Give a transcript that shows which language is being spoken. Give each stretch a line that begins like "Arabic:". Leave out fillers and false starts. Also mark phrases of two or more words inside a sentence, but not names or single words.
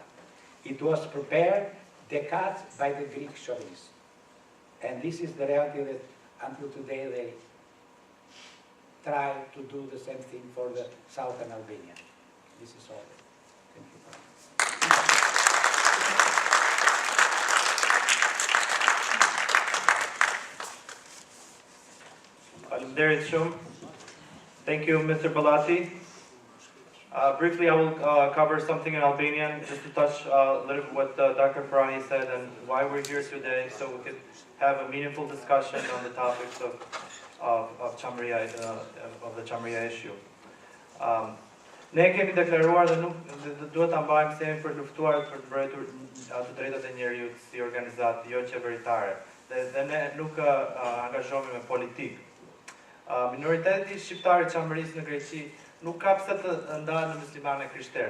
English: It was prepared decades by the Greek chauvinists. And this is the reality that until today they try to do the same thing for the southern Albania. This is all. Thank you.
Albanian: Faleminderit shumë.
English: Thank you, Mr. Balati. Briefly, I will cover something in Albanian, just to touch a little bit what Dr. Farani said and why we're here today, so we could have a meaningful discussion on the topics of Chamria, of the Chamria issue.
Albanian: Ne kemi deklaruar dhe nuk duhet ta mbajmë se jemi për luftuar për të mbrojtur të drejtat e njerëzit si organizatë jo qeveritare. Dhe ne nuk angazhohemi me politikë. Minoriteti shqiptar i Chamërisë në Greqi nuk ka pse të ndahet në muslimanë e krishterë.